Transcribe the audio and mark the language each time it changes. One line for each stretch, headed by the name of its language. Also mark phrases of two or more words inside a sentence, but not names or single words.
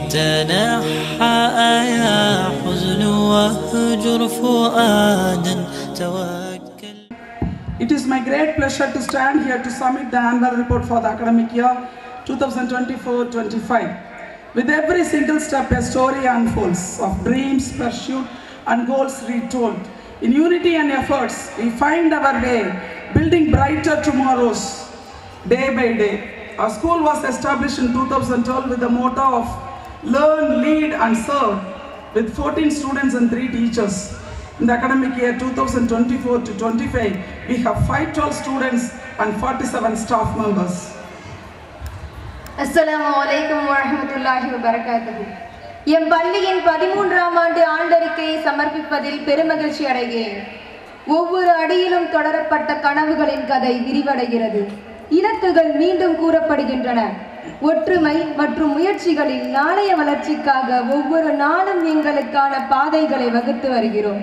Arabic: تنحى يا حزن واهجر فؤادا توكل.
English: It is my great pleasure to stand here to submit the annual report for the academic year 2024-25. With every single step, a story unfolds of dreams pursued and goals retold. In unity and efforts, we find our way, building brighter tomorrows day by day. Our school was established in 2012 with the motto of learn, lead and serve, with 14 students and 3 teachers. In the academic year 2024-25, we have 512 students and 47 staff members.
Arabic: السلام عليكم ورحمة الله وبركاته.
Tamil: என் பள்ளியின் 13ஆம் ஆண்டு ஆண்டறிக்கையை சமர்ப்பிப்பதில் பெருமகிழ்ச்சி அடைகிறேன். ஒவ்வொரு அடியிலும் தொடரப்பட்ட கனவுகளின் கதை விரிவடைகிறது. இலக்குகள் மீண்டும் கூறப்படுகின்றன. ஒற்றுமை மற்றும் முயற்சிகளில் நாளைய வளர்ச்சிக்காக ஒவ்வொரு நாளும் எங்களுக்கான பாதைகளை வகுத்து வருகிறோம்.